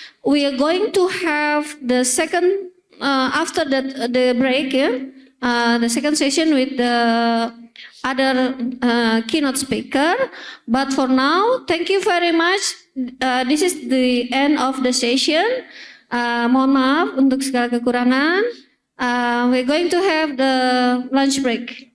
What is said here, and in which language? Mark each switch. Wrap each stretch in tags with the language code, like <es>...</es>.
<en>We are going to have the second, after the break, yeah? The second session with the other keynote speaker. But for now, thank you very much. This is the end of the session.</en> <id>Mohon maaf untuk segala kekurangan.</id> <en>We're going to have the lunch break.</en>